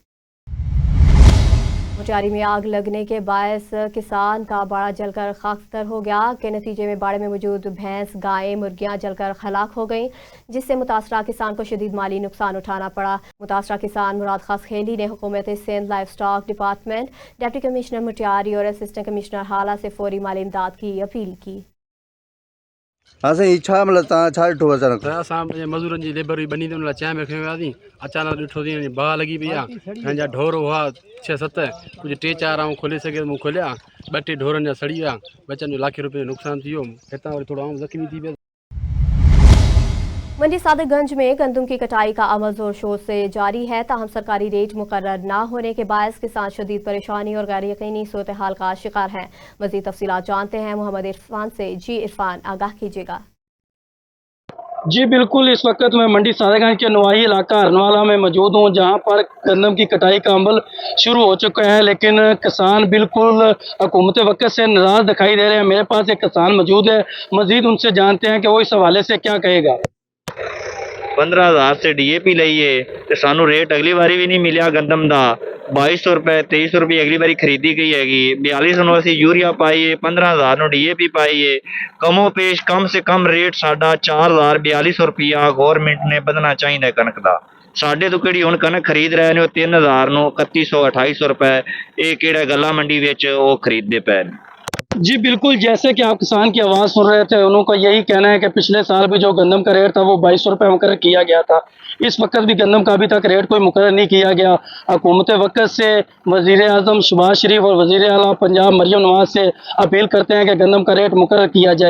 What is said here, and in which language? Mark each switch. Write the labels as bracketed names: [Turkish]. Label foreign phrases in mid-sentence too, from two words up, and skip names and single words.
[Urdu] مٹیاری میں آگ لگنے کے باعث کسان کا باڑا جل کر خاکستر ہو گیا کے نتیجے میں باڑے میں موجود بھینس، گائیں، مرغیاں جل کر ہلاک ہو گئیں، جس سے متاثرہ کسان کو شدید مالی نقصان اٹھانا پڑا. متاثرہ کسان مراد خاص خیلی نے حکومت سندھ [English] Livestock Department, Deputy Commissioner [Urdu] مٹیاری اور [English] Assistant Commissioner [Urdu] ہالا سے فوری مالی امداد کی اپیل کی. [Sindhi] हाँ सही छा मतलब छा ॾिठो अचानक असां मज़दूरनि जी लेबर हुई बनी ते हुन लाइ चांहि में खणी वियासीं। अचानक ॾिठो थी बाहि लॻी पई आहे। पंहिंजा ढोर हुआ 6-7 कुझु 3-4 आऊं खोले सघे मूं खोलिया। 2-3 ढोरनि जा सड़ी विया। बचनि जो लाखे रुपए जो नुक़सानु थी वियो। हितां वरी थोरो आऊं ज़ख़्मी थी वियो। [Urdu] منڈی صادق گنج میں گندم کی کٹائی کا عمل زور شور سے جاری ہے، تاہم سرکاری ریٹ مقرر نہ ہونے کے باعث کسان شدید پریشانی اور غیر یقینی صورت حال کا شکار ہیں. مزید تفصیلات جانتے ہیں محمد عرفان سے. جی عرفان، آگاہ کیجیے گا. جی بالکل، اس وقت میں منڈی صادق گنج کے نواحی علاقہ ہرن والا میں موجود ہوں، جہاں پر گندم کی کٹائی کا عمل شروع ہو چکا ہے، لیکن کسان بالکل حکومت وقت سے ناراض دکھائی دے رہے ہیں. میرے پاس ایک کسان موجود ہے، مزید ان سے جانتے ہیں کہ وہ اس حوالے سے کیا کہے گا. [Punjabi] 15,000 से DAP ਲਈਏ ਤੇ ਸਾਨੂੰ ਰੇਟ ਅਗਲੀ ਵਾਰੀ ਵੀ ਨਹੀਂ ਮਿਲਿਆ ਗੰਦਮ ਦਾ। 2200 ਰੁਪਏ 2300 ਰੁਪਏ ਅਗਲੀ ਵਾਰੀ ਖਰੀਦੀ ਗਈ ਹੈਗੀ। 4200 ਨੂੰ ਅਸੀਂ ਯੂਰੀਆ ਪਾਈਏ, 15,000 ਨੂੰ DAP ਪਾਈਏ। ਕਮੋ ਪੇਸ਼ ਕਮ ਸੇ ਕਮ ਰੇਟ ਸਾਡਾ 4,4200 ਰੁਪਇਆ ਗੌਰਮੈਂਟ ਨੇ ਵਧਣਾ ਚਾਹੀਦਾ ਕਣਕ ਦਾ। ਸਾਡੇ ਤੋਂ ਕਿਹੜੀ ਹੁਣ ਕਣਕ ਖਰੀਦ ਰਹੇ ਨੇ ਉਹ 3,000 ਨੂੰ 3100 2800 ਰੁਪਏ ਇਹ ਕਿਹੜਾ ਗੱਲਾ ਮੰਡੀ ਵਿੱਚ ਉਹ ਖਰੀਦਦੇ ਪਏ ਨੇ। [Urdu] جی بالکل، جیسے کہ آپ کسان کی آواز سن رہے تھے، ان کا یہی کہنا ہے کہ پچھلے سال بھی جو گندم کا ریٹ تھا وہ 2200 روپے مقرر کیا گیا تھا. اس وقت بھی گندم کا ابھی تک ریٹ کوئی مقرر نہیں کیا گیا۔ حکومت وقت سے وزیر اعظم شہباز شریف اور وزیر اعلیٰ پنجاب مریم نواز سے اپیل کرتے ہیں کہ گندم کا ریٹ مقرر کیا جائے.